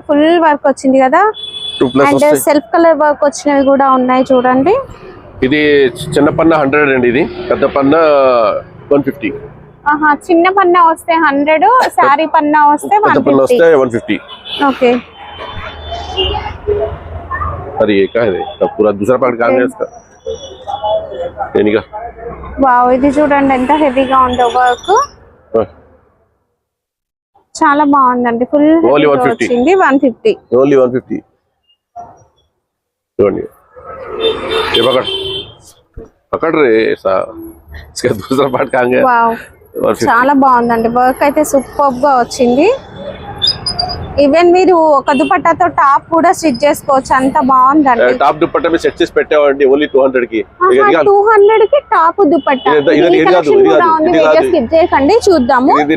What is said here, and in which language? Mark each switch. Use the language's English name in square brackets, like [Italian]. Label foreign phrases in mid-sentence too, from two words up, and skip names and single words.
[Telugu] ఫుల్ వర్క్ వచ్చింది కదా. [English] and self colour work [Telugu] వచ్చినవి కూడా ఉన్నాయి చూడండి. ఇది చిన్న పన్న 100 అండి, ఇది పెద్ద పన్న 150. చిన్న పన్నా వస్తే 100, సారీ పన్నా వస్తే 150. ఓకే, [Hindi] अरे ये क्या है, तब पूरा दूसरा पार्ट कहाँ है इसका? यानी का [Telugu] వావ్, ఇది చూడండి ఎంత హెవీగా ఉందో వర్క్. చాలా బాగుందండి. ఫుల్ వచ్చింది 150. ఓన్లీ 150. చూడండి, [Hindi] ये पकड़ पकड़ रे ऐसा, इसका दूसरा पार्ट कहाँ गया? [Telugu] వావ్, చాలా బాగుందండి. వర్క్ అయితే సూపర్ గా వచ్చింది. ఈవెన్ మీరు ఒక దుపట్టాతో టాప్ కూడా స్టిచ్ చేసుకోవచ్చు, అంత బాగుందండి. టాప్ దుపట్టా మీద సెట్ చేసి పెట్టామండి ఓన్లీ 200 కి. 200 కి టాప్ దుపట్టా. స్కిప్ చేయకండి, చూద్దాము.